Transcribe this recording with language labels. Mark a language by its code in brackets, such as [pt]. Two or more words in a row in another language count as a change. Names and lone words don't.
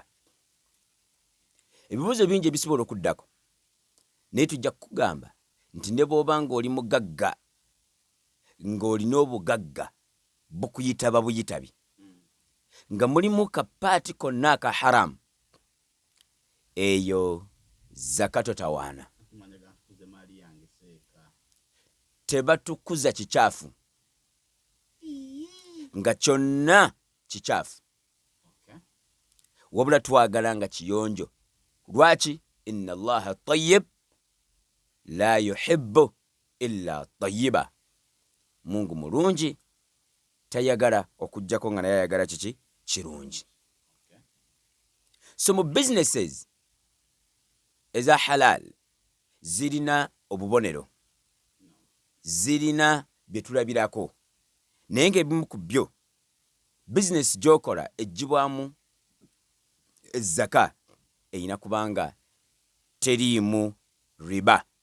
[lg] Ebibuuzo bingi ebisobola okuddako, naye tujja kukugamba nti ne bw'oba ng'oli mugagga, ng'olina obugagga bukuyita babuyitabi, nga mulimu kapaati konna aka haramu, eyo zaka totawaana. Tebatukuza kikyafu, nga kyonna kikyafu, wabula twagala nga kiyonjo. Lwaki? [ar] إن الله طيب لا يحب إلا طيبا. [lg] Mungu mulungi, tayagala okujjako nga naye ayagala kiki? Kirungi. So mu businesses eza halal zirina obubonero, zirina bye tulabirako, naye ng'ebimu ku byo business gy'okola ejjibwamu ezzaka eyina kubanga teriimu riba.